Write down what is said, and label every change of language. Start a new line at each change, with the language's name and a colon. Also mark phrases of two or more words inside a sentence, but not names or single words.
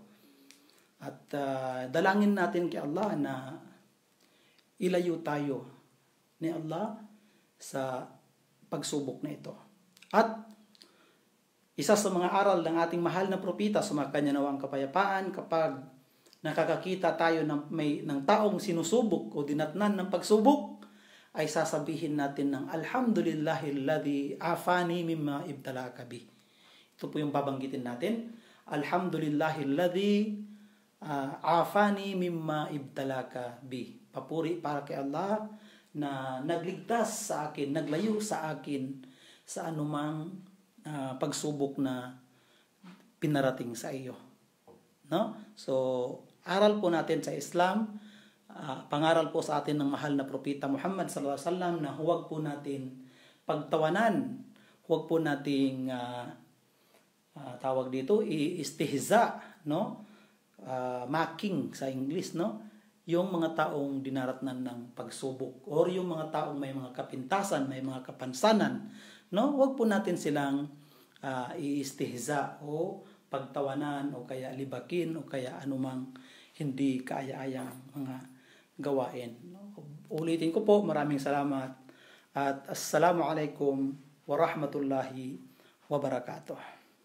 Filipino: At dalangin natin kay Allah na ilayo tayo ni Allah sa pagsubok na ito. At isa sa mga aral ng ating mahal na propeta sa mga kanya nawang kapayapaan, kapag nakakakita tayo ng taong sinusubok o dinatnan ng pagsubok, ay sasabihin natin ng
Arabic: الحمد لله الذي عافاني مما ابتلاك به.
Filipino: Ito po yung babanggitin natin.
Arabic: الحمد لله الذي عافاني مما ابتلاك به.
Filipino: Papuri para kay Allah na nagligtas sa akin, naglayo sa akin sa anumang pagsubok na pinarating sa iyo. No? So, aral po natin sa Islam, pangaral po sa atin ng mahal na propeta Muhammad
Arabic: صلى الله عليه وسلم
Filipino: na huwag po natin pagtawanan, huwag po nating tawag dito istihza, no? Mocking sa English, no? Yung mga taong dinaratnan ng pagsubok or yung mga taong may mga kapintasan, may mga kapansanan, no? Huwag po natin silang iistihza o pagtawanan o kaya libakin o kaya anumang hindi kaaya-ayang mga gawain. Ulitin ko po, maraming salamat at
Arabic: السلام عليكم ورحمة الله وبركاته.